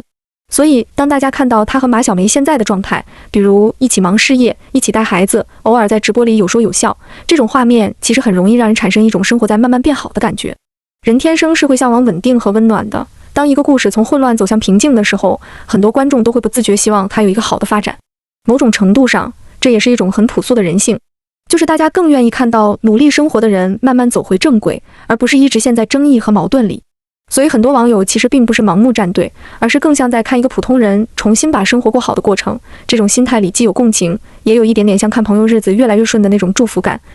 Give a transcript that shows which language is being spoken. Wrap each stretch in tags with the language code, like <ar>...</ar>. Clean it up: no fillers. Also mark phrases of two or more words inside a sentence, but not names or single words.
<zh>所以當大家看到他和馬小梅現在的狀態，比如一起忙事業，一起帶孩子，偶爾在直播裡有說有笑，這種畫面其實很容易讓人產生一種生活在慢慢變好的感覺。人天生是會向往穩定和溫暖的，當一個故事從混亂走向平靜的時候，很多觀眾都會不自覺希望它有一個好的發展。某種程度上，這也是一種很樸素的人性，就是大家更願意看到努力生活的人慢慢走回正軌，而不是一直陷在爭議和矛盾裡。所以很多網友其實並不是盲目站隊，而是更像在看一個普通人重新把生活過好的過程。這種心態裡既有共情，也有一點點像看朋友日子越來越順的那種祝福感。</zh>